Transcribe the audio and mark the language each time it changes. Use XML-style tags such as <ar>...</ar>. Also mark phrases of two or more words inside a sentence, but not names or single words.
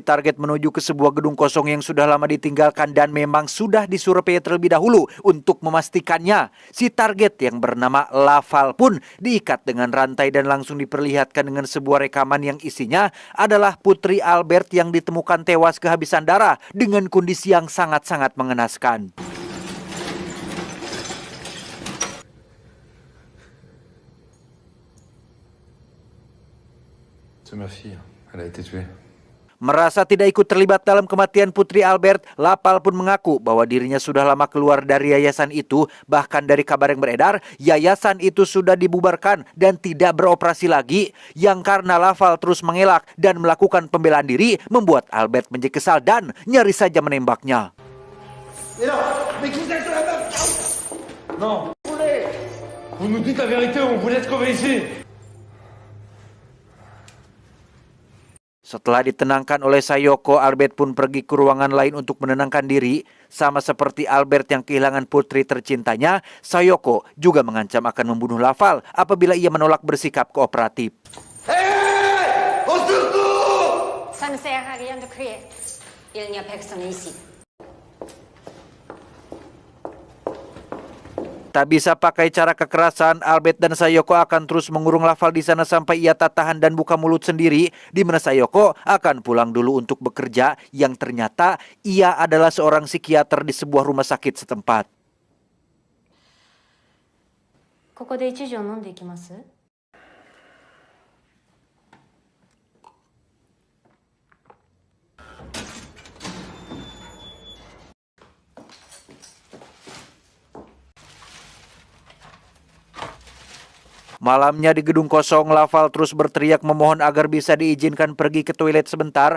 <id>target menuju ke sebuah gedung kosong yang sudah lama ditinggalkan dan memang sudah disurvei terlebih dahulu untuk memastikannya. Si target yang bernama Laval pun diikat dengan rantai dan langsung diperlihatkan dengan sebuah rekaman yang isinya adalah putri Albert yang ditemukan tewas kehabisan darah dengan kondisi yang sangat-sangat mengenaskan.</id> <fr>C'est ma fille. Elle a été tuée.</fr> <id>Merasa tidak ikut terlibat dalam kematian putri Albert, Lapal pun mengaku bahwa dirinya sudah lama keluar dari yayasan itu. Bahkan dari kabar yang beredar, yayasan itu sudah dibubarkan dan tidak beroperasi lagi. Yang karena Lapal terus mengelak dan melakukan pembelaan diri, membuat Albert menjadi kesal dan nyaris saja menembaknya.</id> <fr>Non. Vous nous dites la vérité, on vous laisse crever ici.</fr> <id>Setelah ditenangkan oleh Sayoko, Albert pun pergi ke ruangan lain untuk menenangkan diri. Sama seperti Albert yang kehilangan putri tercintanya, Sayoko juga mengancam akan membunuh Laval apabila ia menolak bersikap kooperatif.</id> <fr>Ça ne sert à rien de crier. Il n'y a personne ici.</fr> <id>Tak bisa pakai cara kekerasan, Albert dan Sayoko akan terus mengurung Laval di sana sampai ia tak tahan dan buka mulut sendiri, di mana Sayoko akan pulang dulu untuk bekerja, yang ternyata ia adalah seorang psikiater di sebuah rumah sakit setempat.</id> <ja>ここで一錠飲んでいきます?</ja> <id>Malamnya di gedung kosong, Laval terus berteriak memohon agar bisa diizinkan pergi ke toilet sebentar.</id>